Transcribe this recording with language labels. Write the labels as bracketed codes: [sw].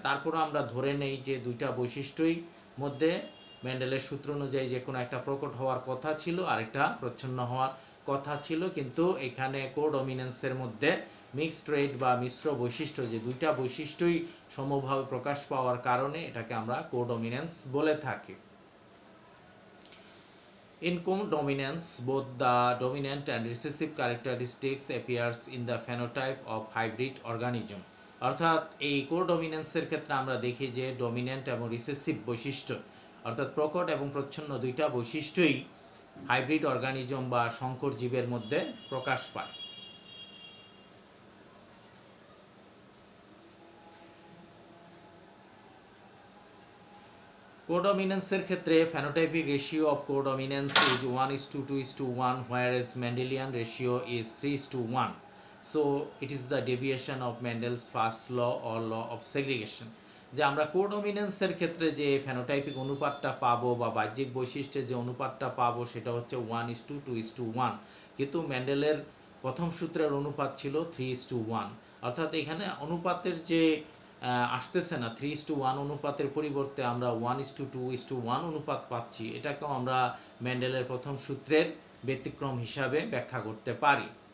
[bn] তারপরও আমরা ধরে নেই যে দুইটা বৈশিষ্ট্যই মধ্যে মেন্ডেলের সূত্র অনুযায়ী যে কোনো একটা প্রকট হওয়ার কথা ছিল, আরেকটা প্রচ্ছন্ন হওয়ার কথা ছিল, কিন্তু এখানে কোডমিনেন্সের মধ্যে মিক্সড ট্রেট বা মিশ্র বৈশিষ্ট্য, যে দুইটা বৈশিষ্ট্যই সমভাবে প্রকাশ পাওয়ার কারণে এটাকে আমরা কোডমিনেন্স বলে থাকি। [en] In codominance, both the dominant and recessive characteristics appears in the phenotype of hybrid organism। [bn] অর্থাৎ এই কোডমিনেন্সের ক্ষেত্রে আমরা দেখি যে ডমিন্যান্ট এবং রিসেসিভ বৈশিষ্ট্য, অর্থাৎ প্রকট এবং প্রচ্ছন্ন দুইটা বৈশিষ্ট্যই হাইব্রিড অর্গানিজম বা সংকর জীবের মধ্যে প্রকাশ পায়। কোডমিনেন্সের ক্ষেত্রে [en] phenotypic ratio of codominance is 1:2:1, whereas Mendelian ratio is 3:1. So it is the deviation of Mendel's first law or law of segregation। [bn] যে আমরা কোডমিনেন্সের ক্ষেত্রে যে ফেনোটাইপিক অনুপাতটা পাবো বা বাহ্যিক বৈশিষ্ট্যের যে অনুপাতটা পাবো সেটা হচ্ছে 1:2:1, কিন্তু মেন্ডেলের প্রথম সূত্রের অনুপাত ছিল 3:1। অর্থাৎ এখানে অনুপাতের যে আসতেছে না 3:1 অনুপাতের পরিবর্তে আমরা 1:2:1 অনুপাত পাচ্ছি, এটাকেও আমরা মেন্ডেলের প্রথম সূত্রের ব্যতিক্রম হিসাবে ব্যাখ্যা করতে পারি।